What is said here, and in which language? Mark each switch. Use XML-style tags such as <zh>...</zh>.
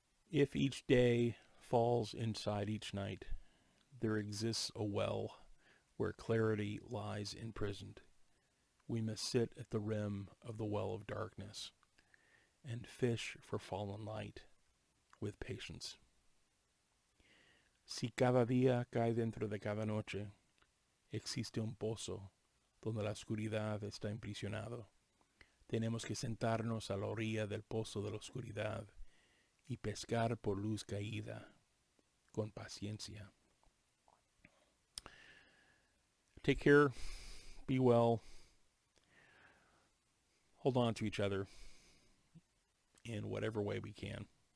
<en>If each day falls inside each night, there exists a well where clarity lies imprisoned. we must sit at the rim of the well of darkness and fish for fallen light with patience.</en> <es>Si cada día cae dentro de cada noche, existe un pozo donde la oscuridad está imprisionado. Tenemos que sentarnos a la orilla del pozo de la oscuridad y pescar por luz caída con paciencia.</es> <en>Take care, be well, hold on to each other in whatever way we can.</en>